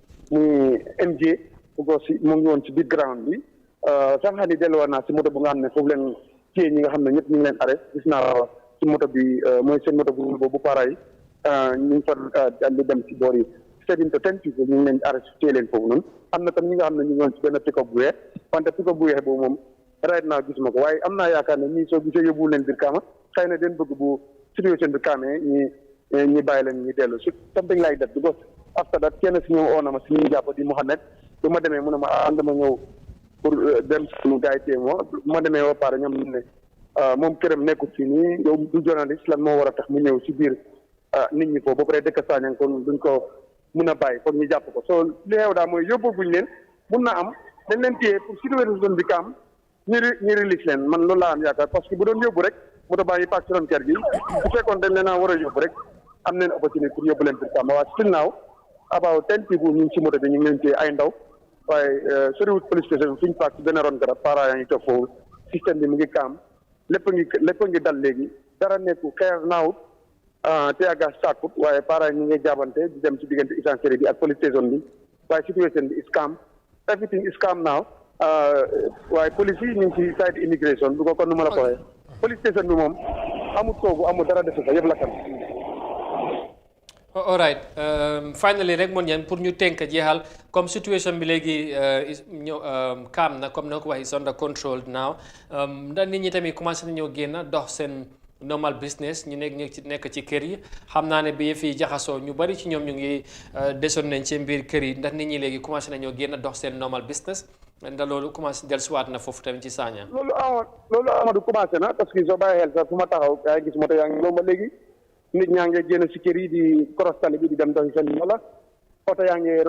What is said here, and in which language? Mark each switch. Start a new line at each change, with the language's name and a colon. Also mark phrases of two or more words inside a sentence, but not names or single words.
Wolof: MJ bu ko si mu ngi woon ci biir ground bi sax xam ne delluwaat naa si moto bu nga xam ne foofu leen téye ñi nga xam ne ñëpp ñu ngi leen arrêté gis naa si moto bi mooy seen moto bu boobu para yi ñu ngi fa daal di dem si boor yi
English: 7 to 10 people
Wolof: ñu ngi leen arrêté téye leen foofu noonu am na tam ñi nga xam ne ñu ngi woon si benn pick-up bu weex wante pick-up bu weex boobu moom right naa gisuma ko waaye am naa yaakaar ne ñii soo gisee yóbbuwul leen Brikama xëy na den bëgg bu situation bi kaamee ñi bàyyi leen ñu dellu si
English: something like that because after that
Wolof: kenn si ñëw oo na ma si ñuy jàpp di Mohamed bu ma demee mu ne ma dama ñëw pour dem suñu gars yi téye moo bu ma demee ba pare ñoom ñu ne moom këram nekkul fii nii yow du journaliste lan moo war a tax mu ñëw si biir nit ñi foofu ba pare dëkk Sanyang kon duñ ko mun a bàyyi foog ñu jàpp ko soo li xew daal mooy yóbbuguñ leen mun na am dañ leen téye pour situation bi kaam ñu release leen man loolu laa am yaakaar
French: parce que
Wolof: bu doon yóbbu rek moto baa ngi paak si ron kër gi bu fekkoon dañ leen a war a yóbbu rek am neen
French: opportunité pour
Wolof: yóbbu leen Brikama waaye
English: still now about 10 people
Wolof: ñu ngi si moto bi ñu ngi leen téye ay ndaw waaye soriwut
English: police station
Wolof: fi ñu paak si benn ron garab para yaa ngi toog foofu système bi mu ngi kaam lépp ngi dal léegi dara nekku xeer naawut te agas sàkkut waaye para ñu ngi jaabante di dem si diggante essentiel bi ak police station bi waaye situation bi
English: is calm everything is calm now
Wolof: waaye police yi ñu ngi ci
English: side immigration
Wolof: bu ko kon nu ma la ko waxee
English: police station
Wolof: bi moom amul toogu amul dara defu fa yëpp la kan.
English: all right finally
Wolof: rek mon ñaan pour ñu tënk jeexal comme situation bi léegi ñëw calm na comme na ko waxee
English: is under control now
Wolof: ndax nit ñi tamit commencé nañoo génn dox seen
English: normal business
Wolof: ñu nekk ci kër yi xam naa ne bi yëf yi jaxasoo ñu bari ci ñoom ñu ngi desoon nañ ci mbir kër yi ndax nit ñi léegi commencé nañoo génn dox seen
English: normal business
Wolof: ndax loolu commencé dellusiwaat na foofu tamit ci Sanyang. loolu Amadou commencé na
French: parce que
Wolof: soo bàyyi xel sax fu ma taxaw yaa ngi gis moto yaa ngi lomba léegi nit ñaa ngi génn si kër yi di cross tali bi di dem doxi seen wala oto yaa ngi